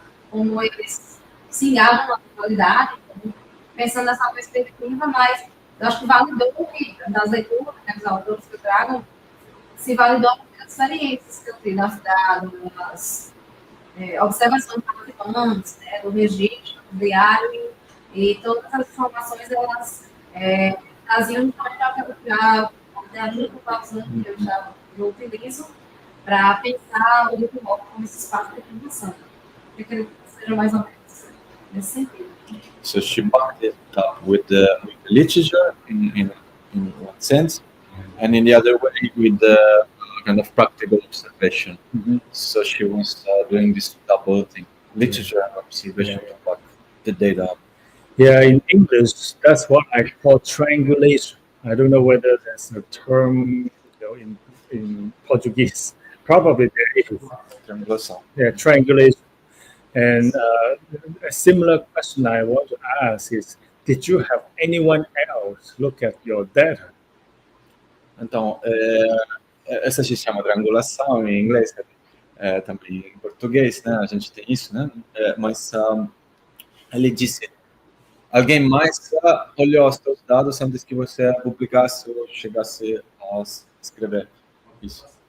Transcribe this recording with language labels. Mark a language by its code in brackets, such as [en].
[pt] como eles se engajam na atualidade, pensando nessa perspectiva, mas eu acho que validou das leituras, dos autores que eu trago, se validou as experiências que eu tive das observações de participantes, do registro, do diário, e todas as informações, elas traziam até a literatura que eu utilizo para pensar o hip hop como esse espaço de formação. Eu queria que seja mais ou menos nesse sentido. [en] So she backed it up with the literature in one sense, and in the other way with the kind of practical observation. So she was doing this double thing, literature and observation to back the data up. Yeah, in English, that's what I call triangulation. I don't know whether there's a term, in Portuguese. Probably there is. [pt] Triangulação. [en] Yeah, triangulation. And a similar question I want to ask is, did you have anyone else look at your data? [pt] Então, essa se chama triangulação em inglês, também em português, né? A gente tem isso, né? Mas ele disse, alguém mais olhou os seus dados antes que você publicasse ou chegasse a escrever isso?